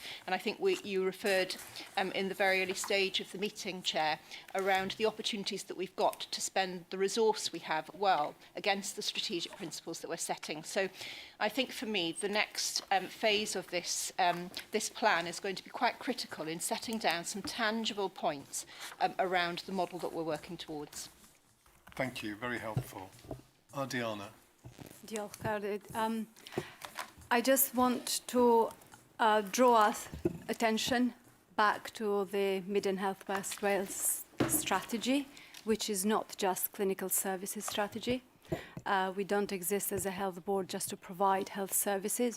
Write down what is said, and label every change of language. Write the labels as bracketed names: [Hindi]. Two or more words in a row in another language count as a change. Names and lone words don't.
[English] And I think you referred in the very early stage of the meeting, Chair, around the opportunities that we've got to spend the resource we have well against the strategic principles that we're setting. So I think for me, the next phase of this plan is going to be quite critical in setting down some tangible points around the model that we're working towards. Thank you, very helpful. Diana. [Welsh] Diolch, Bwrdd. [English] I just want to draw our attention back to the Mid and Health West Wales strategy, which is not just clinical services strategy. We don't exist as a health board just to provide health services.